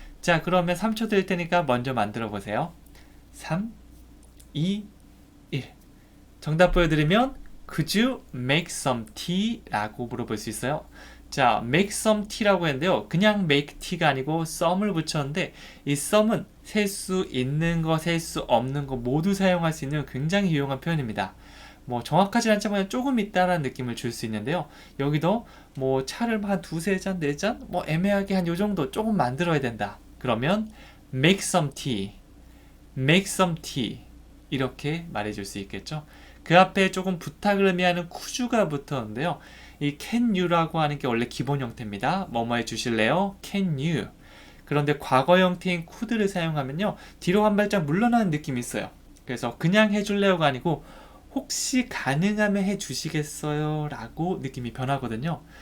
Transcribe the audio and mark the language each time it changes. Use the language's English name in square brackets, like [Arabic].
[Korean] 자, 그러면 3초 드릴 테니까 먼저 만들어 보세요. 3, 2, 1. 정답 보여드리면 [English] Could you make some tea? [Korean] 라고 물어볼 수 있어요. 자, [English] make some tea [Korean] 라고 했는데요. 그냥 [English] make tea [Korean] 가 아니고 some을 붙였는데 이 some은 셀 수 있는 거, 셀 수 없는 거 모두 사용할 수 있는 굉장히 유용한 표현입니다. 뭐 정확하지 않지만 조금 있다라는 느낌을 줄 수 있는데요. 여기도 뭐 차를 한 두세 잔, 네 잔, 뭐 애매하게 한 요 정도 조금 만들어야 된다. 그러면 [English] make some tea, make some tea [Korean] 이렇게 말해줄 수 있겠죠. 그 앞에 조금 부탁을 의미하는 could가 붙었는데요. 이 [English] can you [Korean] 라고 하는 게 원래 기본 형태입니다. 뭐뭐 해주실래요? [English] can you. [Korean] 그런데 과거 형태인 could를 사용하면요. 뒤로 한 발짝 물러나는 느낌이 있어요. 그래서 그냥 해줄래요가 아니고 혹시 가능하면 해주시겠어요? 라고 느낌이 변하거든요.